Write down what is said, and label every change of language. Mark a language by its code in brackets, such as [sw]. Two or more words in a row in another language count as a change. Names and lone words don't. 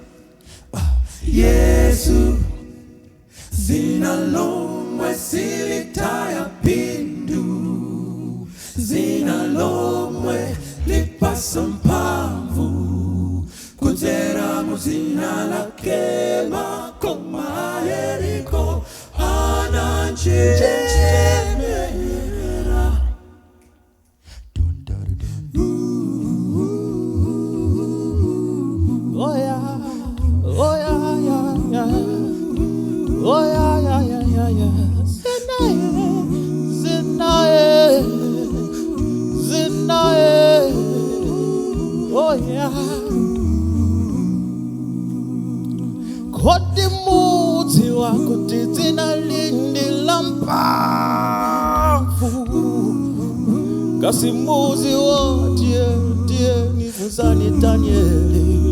[ny] Yesu zina lomwe silitaya pindu, zina lomwe lipasa mpamvu, kuzera muzina lake makoma Yeriko ananchemera. [en] Oh yeah, oh yeah, yeah, yeah. Oh yeah, yeah, yeah, yeah, yeah. [ny] Zinae, zinae. [en] Oh yeah. [ny] Kodi muzi wako tizina lindi lampafu, kasi muzi wotie nifuzani Danieli.